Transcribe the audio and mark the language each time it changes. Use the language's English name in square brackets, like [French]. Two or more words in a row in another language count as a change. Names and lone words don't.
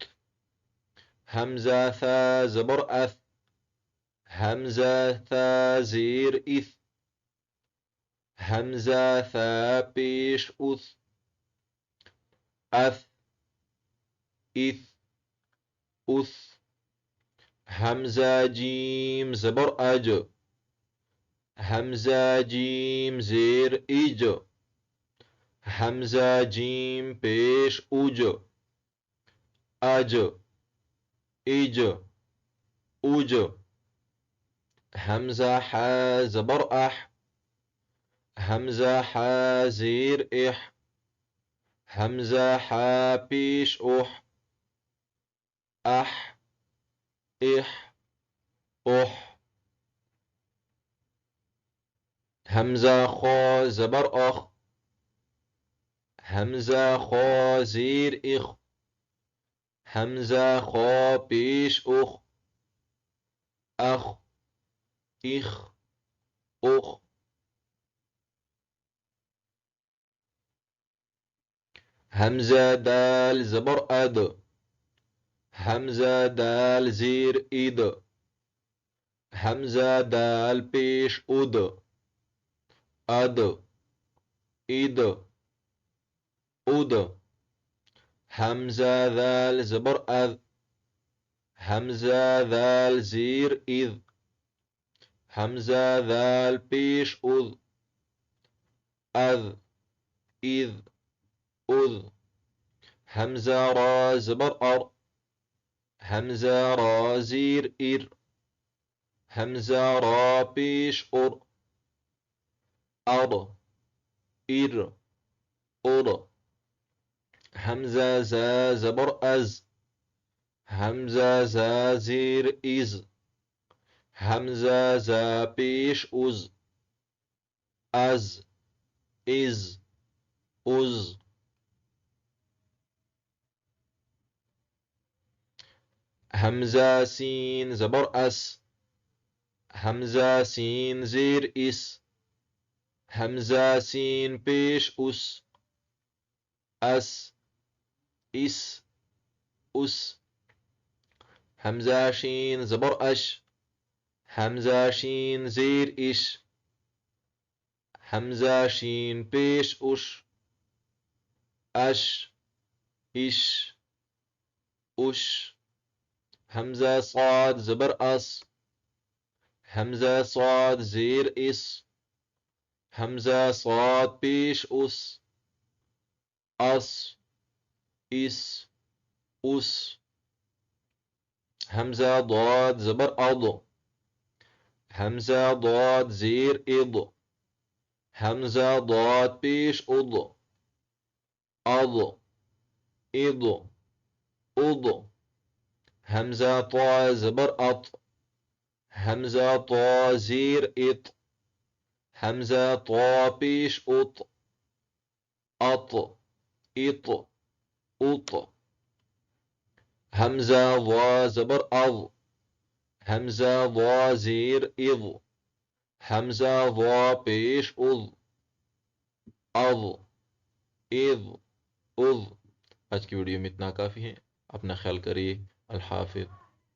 [Urdu] حمزہ ثا زبر اث، حمزہ ثا زیر اث۔ حمزہ ثا پیش اث، اث، اث، اث۔ حمزہ جیم زبر اج، حمزہ جیم زیر اج۔ حمزہ جیم پیش اج، اج، اج، اج۔ حمزہ ح زبر اح، حمزہ ح زیر اح۔ حمزہ ح پیش اح، اح، اح، اح۔ حمزہ خا زبر اخ، حمزہ خا زیر اخ۔ حمزہ خا پیش اخ، اخ، اخ، اخ۔ حمزہ دال زبر اد، حمزہ دال زیر اد۔ حمزہ دال پیش اد، اد، اد، اد۔ حمزہ ذال زبر اذ، حمزہ ذال زیر اذ۔ حمزہ ذال پیش اذ، اذ، اذ، اذ۔ حمزہ را زبر ار، حمزہ را زیر ار۔ حمزہ را پیش ار، ار، ار، ار۔ حمزہ زا زبر از، حمزہ زا زیر از۔ حمزہ زا پیش از، از، از، از۔ حمزہ سین زبر اس، حمزہ سین زیر اس۔ حمزہ سین پیش اس، اس، اس، اس۔ حمزہ شین زبر اش، حمزہ شین زیر اش۔ حمزہ شین پیش اش، اش، اش، اش۔ حمزہ صاد زبر اس، حمزہ صاد زیر اس۔ حمزہ صاد پیش اس، اس، اس، اس۔ حمزہ ضاد زبر اض، حمزہ ضاد زیر اض۔ حمزہ ضاد پیش اض، اض، اض، اض۔ حمزہ طا زبر اط، حمزہ طا زیر اط۔ حمزہ طا پیش اط، اط، اط، اط۔ حمزہ ضا زبر اض، حمزہ ضا زیر اض۔ حمزہ وا پیش اذ، اذ، اذ، اذ۔ آج کی ویڈیو میں اتنا کافی ہے، اپنا خیال کریے، الحافظ۔